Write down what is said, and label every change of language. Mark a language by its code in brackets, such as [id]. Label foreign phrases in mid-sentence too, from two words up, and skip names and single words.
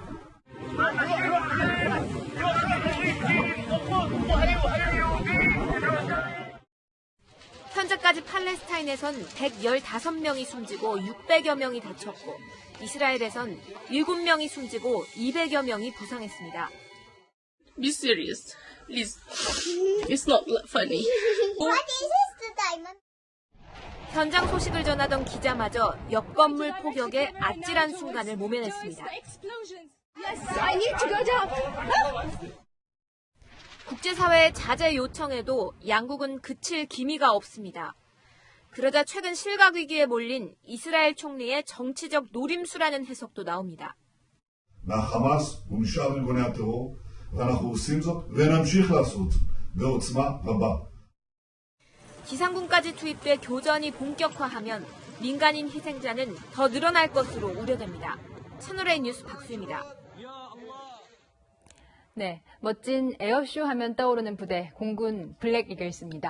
[ko] 현재까지 팔레스타인에선 115명이 숨지고 600여 명이 다쳤고 이스라엘에선 7명이 숨지고 200여 명이 부상했습니다. [en] Be serious, please. It's not funny. [ko] 현장 소식을 전하던 기자마저 옆 건물 포격에 아찔한 순간을 모면했습니다. [en] I need to go down. [ko] 국제사회의 자제 요청에도 양국은 그칠 기미가 없습니다. 그러자 최근 실각 위기에 몰린 이스라엘 총리의 정치적 노림수라는 해석도 나옵니다. [he] מהחמאס ומשאר ארגוני הטרור, ואנחנו עושים זאת ונמשיך לעשות בעוצמה רבה. [ko] 지상군까지 투입돼 교전이 본격화하면 민간인 희생자는 더 늘어날 것으로 우려됩니다. 채널A 뉴스 박수입니다. 네, 멋진 에어쇼 하면 떠오르는 부대, 공군 블랙 이글스입니다.